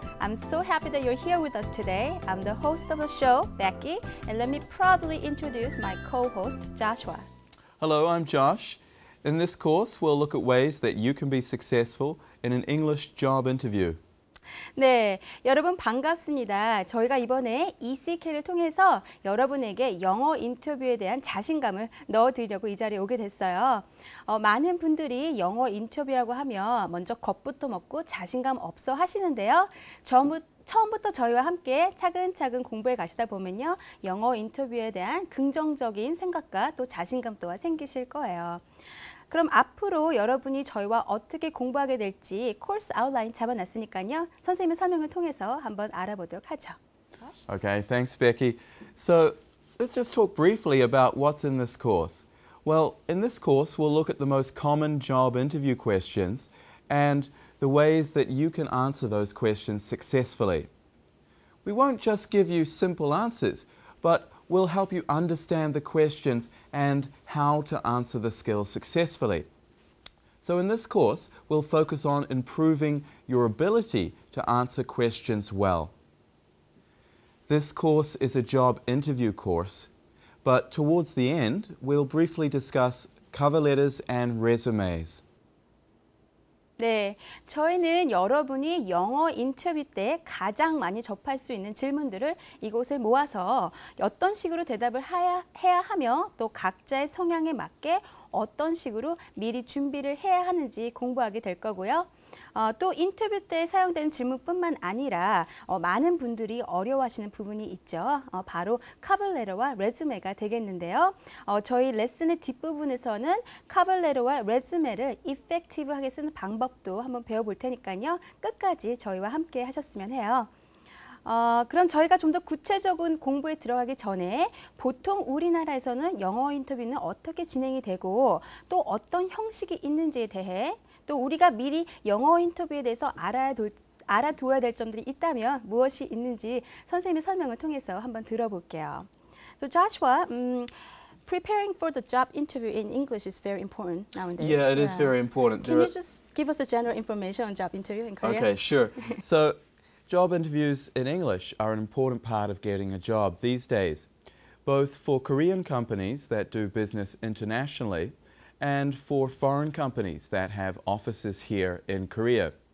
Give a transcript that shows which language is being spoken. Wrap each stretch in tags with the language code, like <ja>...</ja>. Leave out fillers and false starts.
<en>I'm so happy that you're here with us today. I'm the host of the show, Becky, and let me proudly introduce my co-host, Joshua. Hello, I'm Josh. In this course, we'll look at ways that you can be successful in an English job interview.</en> <ko>네, 여러분 반갑습니다. 저희가 이번에 ECK를 통해서 여러분에게 영어 인터뷰에 대한 자신감을 넣어드리려고 이 자리에 오게 됐어요. 많은 분들이 영어 인터뷰라고 하면 먼저 겁부터 먹고 자신감 없어 하시는데요. 처음부터 저희와 함께 차근차근 공부해 가시다 보면요. 영어 인터뷰에 대한 긍정적인 생각과 또 자신감 또한 생기실 거예요. 그럼 앞으로 여러분이 저희와 어떻게 공부하게 될지 코र्स 아웃라인 잡아놨으니까요. 선생님의 설명을 통해서 한번 알아보도록 하죠.</ko> <en>Okay, thanks, Becky. So, let's just talk briefly about what's in this course. Well, in this course, we'll look at the most common job interview questions and the ways that you can answer those questions successfully. We won't just give you simple answers, but we'll help you understand the questions and how to answer the skills successfully. So in this course, we'll focus on improving your ability to answer questions well. This course is a job interview course, but towards the end, we'll briefly discuss cover letters and resumes.</en> <ko>네, 저희는 여러분이 영어 인터뷰 때 가장 많이 접할 수 있는 질문들을 이곳에 모아서 어떤 식으로 대답을 해야 하며 또 각자의 성향에 맞게 어떤 식으로 미리 준비를 해야 하는지 공부하게 될 거고요. 또 인터뷰 때 사용되는 질문뿐만 아니라 많은 분들이 어려워하시는 부분이 있죠. 바로 커버레터와 레주메가 되겠는데요. 저희 레슨의 뒷부분에서는 커버레터와 레주메를 이펙티브하게 쓰는 방법도 한번 배워볼 테니까요. 끝까지 저희와 함께 하셨으면 해요. 그럼 저희가 좀 더 구체적인 공부에 들어가기 전에 보통 우리나라에서는 영어 인터뷰는 어떻게 진행이 되고 또 어떤 형식이 있는지에 대해 또 우리가 미리 영어 인터뷰에 대해서 알아두어야 될 점들이 있다면 무엇이 있는지 선생님의 설명을 통해서 한번 들어볼게요.</ko> <en>So Joshua, preparing for the job interview in English is very important nowadays. Yeah, it is very important. Can you just give us a general information on job interview in Korea? Okay, sure. So, job interviews in English are an important part of getting a job these days, both for Korean companies that do business internationally and for foreign companies that have offices here in Korea.</en>